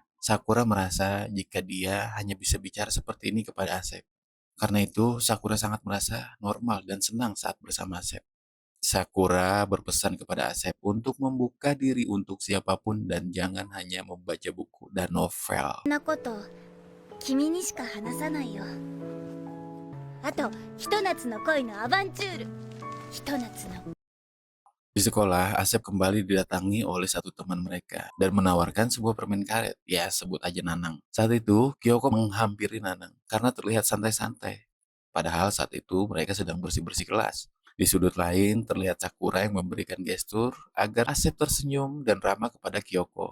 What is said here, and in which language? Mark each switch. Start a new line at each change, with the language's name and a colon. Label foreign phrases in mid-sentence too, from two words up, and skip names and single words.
Indonesian: Sakura merasa jika dia hanya bisa bicara seperti ini kepada Asep. Karena itu, Sakura sangat merasa normal dan senang saat bersama Asep. Sakura berpesan kepada Asep untuk membuka diri untuk siapapun dan jangan hanya membaca buku dan novel.
Japanese: なこと君にしか話さないよ。あとひと夏の恋のアバンチュール。ひと夏の
Indonesian: Di sekolah, Asep kembali didatangi oleh satu teman mereka dan menawarkan sebuah permen karet. Ya, sebut aja Nanang. Saat itu, Kyoko menghampiri Nanang karena terlihat santai-santai. Padahal saat itu mereka sedang bersih-bersih kelas. Di sudut lain, terlihat Sakura yang memberikan gestur agar Asep tersenyum dan ramah kepada Kyoko.